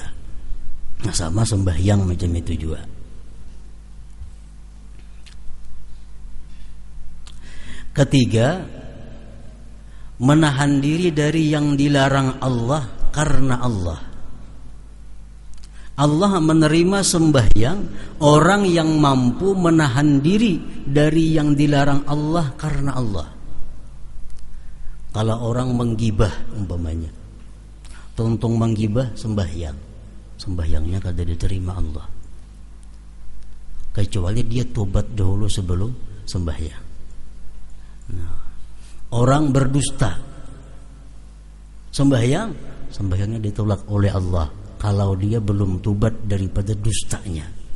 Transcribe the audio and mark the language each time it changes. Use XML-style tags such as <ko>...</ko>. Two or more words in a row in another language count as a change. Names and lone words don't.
<id>Nah, sama sembahyang macam itu juga. Ketiga, menahan diri dari yang dilarang Allah karena Allah. Allah menerima sembahyang orang yang mampu menahan diri dari yang dilarang Allah karena Allah. Kalau orang menggibah umpamanya, tuntung menggibah sembahyangnya kada diterima Allah, kecuali dia tobat dahulu sebelum sembahyang. Nah, orang berdusta, sembahyangnya ditolak oleh Allah kalau dia belum tobat daripada dustanya.</id>